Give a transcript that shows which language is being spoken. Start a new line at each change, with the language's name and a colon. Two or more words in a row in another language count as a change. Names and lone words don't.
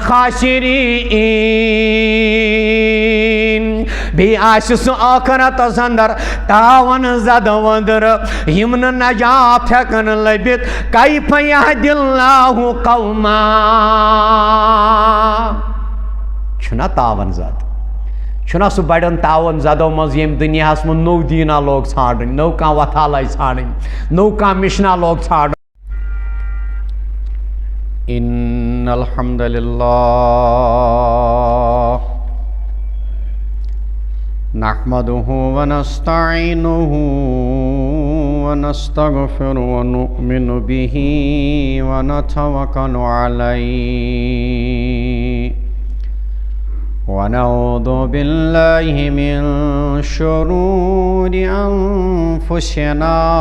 Kashmiri: الخاسرین بیٚیہِ آسہِ سُہ ٲخرتس اندر تاون زدٕ ؤندرٕ یِم نہٕ نجات ہٮ۪کن لٔبِتھ
Arabic: کیف یہدی اللہ قوما
Kashmiri: چھُنا تاون زد چھُنا سُہ بڑٮ۪ن تاون زدو منٛز ییٚمہِ دُنیاہس منٛز نوٚو دیٖنا لوگ ژھانڈٕنۍ نوٚو کانٛہہ وتھا لٲج ژھانڈٕنۍ نوٚو کانٛہہ مِشنا لوگ ژھانڈُن
Arabic: ان الحمد للہ نحمده ونستعينه ونستغفر ونؤمن به ونتوكل عليه ونعوذ بالله من شرور أنفسنا